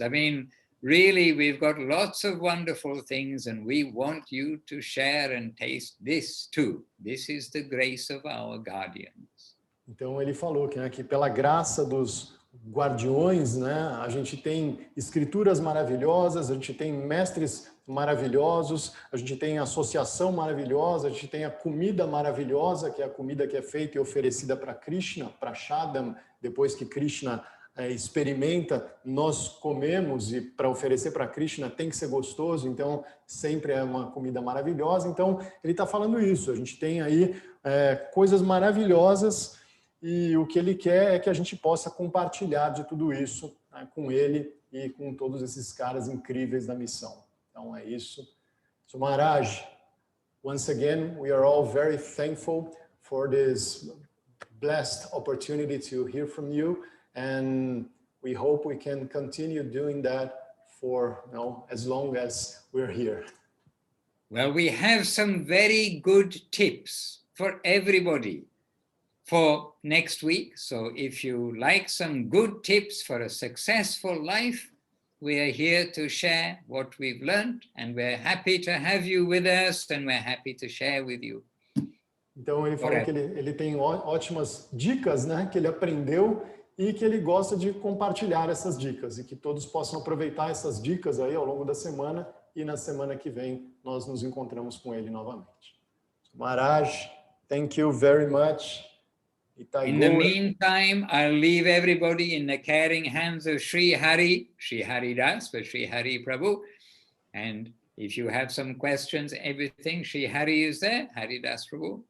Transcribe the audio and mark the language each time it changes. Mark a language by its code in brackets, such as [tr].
[en] I mean, really, we've got lots of wonderful things, and we want you to share and taste this too. This is the grace of our guardians. [pt] Então ele falou que, né, que pela graça dos guardiões, né, a gente tem escrituras maravilhosas, a gente tem mestres maravilhosos, a gente tem associação maravilhosa, a gente tem a comida maravilhosa, que é a comida que é feita e oferecida para Krishna, para Shadam, depois que Krishna experimenta, nós comemos, e para oferecer para Krishna tem que ser gostoso, então sempre é uma comida maravilhosa. Então ele está falando isso, a gente tem aí coisas maravilhosas, e o que ele quer é que a gente possa compartilhar de tudo isso, né, com ele e com todos esses caras incríveis da missão. Então é isso. [en] So Maharaj, once again, we are all very thankful for this blessed opportunity to hear from you, and we hope we can continue doing that for, you know, as long as we're here. Well, we have some very good tips for everybody for next week. So if you like some good tips for a successful life, we are here to share what we've learned, and we're happy to have you with us, and we're happy to share with you. [pt] Então ele falou que ele tem ótimas dicas, né, que ele aprendeu e que ele gosta de compartilhar essas dicas e que todos possam aproveitar essas dicas aí ao longo da semana, e na semana que vem nós nos encontramos com ele novamente. [en] Maharaj, thank you very much. In the meantime, I'll leave everybody in the caring hands of Sri Hari Das, but Sri Hari Prabhu. And if you have some questions, everything, Sri Hari is there, Hari Das Prabhu.